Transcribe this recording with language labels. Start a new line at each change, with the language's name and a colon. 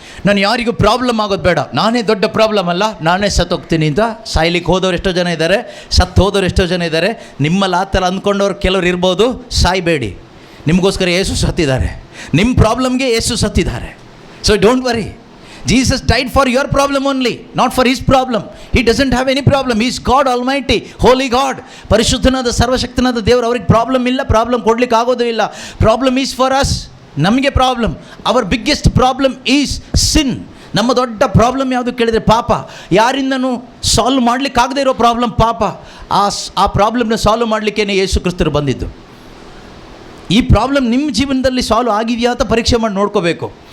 Kannada: ನಾನು ಯಾರಿಗೂ ಪ್ರಾಬ್ಲಮ್ ಆಗೋದು ಬೇಡ, ನಾನೇ ದೊಡ್ಡ ಪ್ರಾಬ್ಲಮ್ ಅಲ್ಲ, ನಾನೇ ಸತ್ತೋಗ್ತೀನಿ ಅಂತ ಸಾಯ್ಲಿಕ್ಕೆ ಹೋದವ್ರು ಎಷ್ಟೋ ಜನ ಇದ್ದಾರೆ, ಸತ್ತು ಹೋದವ್ರು ಎಷ್ಟೋ ಜನ ಇದ್ದಾರೆ. ನಿಮ್ಮಲ್ಲಿ ಆ ಥರ ಅಂದ್ಕೊಂಡವ್ರು ಕೆಲವ್ರು ಇರ್ಬೋದು. ಸಾಯಬೇಡಿ, ನಿಮಗೋಸ್ಕರ ಯೇಸು ಸತ್ತಿದ್ದಾರೆ. ನಿಮ್ಮ ಪ್ರಾಬ್ಲಮ್ಗೆ ಯೇಸು ಸತ್ತಿದ್ದಾರೆ.
English: So don't worry. Jesus died for your problem only, not for his problem. He doesn't have any problem. He is God Almighty, Holy God.
Kannada: ಪರಿಶುದ್ಧನಾದ ಸರ್ವಶಕ್ತನಾದ ದೇವರು, ಅವ್ರಿಗೆ ಪ್ರಾಬ್ಲಮ್ ಇಲ್ಲ, ಪ್ರಾಬ್ಲಮ್ ಕೊಡ್ಲಿಕ್ಕೆ ಆಗೋದು ಇಲ್ಲ.
English: problem is for us,
Kannada: ನಮಗೆ problem.
English: Our biggest problem is sin.
Kannada: ನಮ್ಮ ದೊಡ್ಡ ಪ್ರಾಬ್ಲಮ್ ಯಾವುದು ಕೇಳಿದರೆ ಪಾಪ. ಯಾರಿಂದನೂ ಸಾಲ್ವ್ ಮಾಡಲಿಕ್ಕಾಗದೇ ಇರೋ ಪ್ರಾಬ್ಲಮ್ ಪಾಪ. ಆ ಪ್ರಾಬ್ಲಮ್ನ ಸಾಲ್ವ್ ಮಾಡಲಿಕ್ಕೇ ಯೇಸು ಕ್ರಿಸ್ತರು ಬಂದಿದ್ದು. ಈ ಪ್ರಾಬ್ಲಮ್ ನಿಮ್ಮ ಜೀವನದಲ್ಲಿ ಸಾಲ್ವ್ ಆಗಿದೆಯಾ ಅಂತ ಪರೀಕ್ಷೆ ಮಾಡಿ ನೋಡ್ಕೋಬೇಕು.